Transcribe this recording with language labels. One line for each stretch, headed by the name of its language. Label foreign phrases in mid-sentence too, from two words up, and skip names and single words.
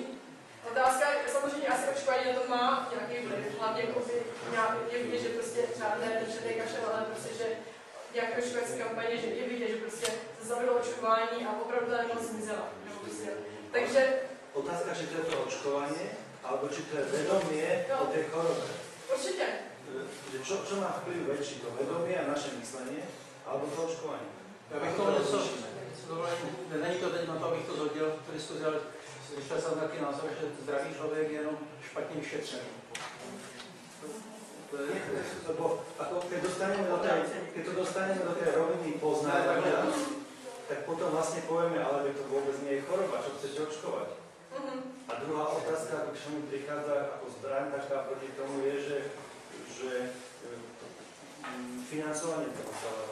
Czech: Otázka je samozřejmě asi očkování na to má nějaký vliv, hlavně je vidět, že prostě třeba ne černý kašel, ale prostě, že nějaké očkovací kampaně, že je vidět, že prostě se zavedlo očkování a opravdu ta nemoc zmizela. Prostě. Takže...
Slovak: Otázka, či to je to očkovanie, alebo či to je vedomie o tej chorobe. Určite. Čo má vplyv väčší, to vedomie a naše myslenie, alebo to očkovanie?
Czech: Já bych to něco, není to teď na to, abych to zhodil v diskuzi, ale slyšel jsem taky názor, že zdravý člověk je jenom špatně vyšetřený.
Slovak: Lebo keď to dostaneme do tej roviny poznávania, tak potom vlastne povieme, ale to vôbec nie je choroba, čo chcete očkovať. A druhá otázka, čo mi prichádza ako zbraň taká proti tomu je, že financovanie toho celého.